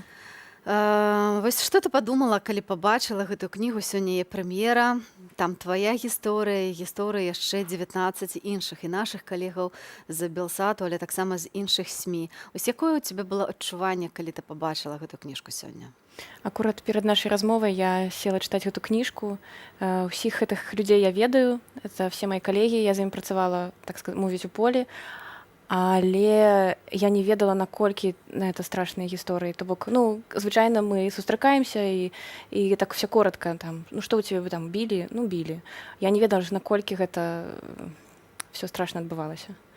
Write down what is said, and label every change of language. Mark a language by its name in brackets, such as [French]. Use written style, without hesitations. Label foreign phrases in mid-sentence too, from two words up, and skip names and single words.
[Belarusian] Вось што ты падумала, калі пабачыла гэтую кнігу, сёння яе прэм'ера, там твая гісторыя, гісторыя яшчэ 19 іншых і нашых калегаў з Белсату, але таксама з іншых СМІ. Вось якое ў цябе было адчуванне, калі ты пабачыла гэтую кніжку сёння? Акурат перад нашай размовай я села чытаць гэту кніжку. Усіх гэтых людзей я ведаю, [Russian] это все мои [Belarusian] калегі, я за ім працавала, так мовіць, у полі. Але я не ведала, наколькі гэта страшныя гісторыі. То бок, звычайна мы сустракаемся і так все коротка, там, што ў цябе вы там білі? Білі. Я не ведала, наколькі гэта все страшна адбывалася.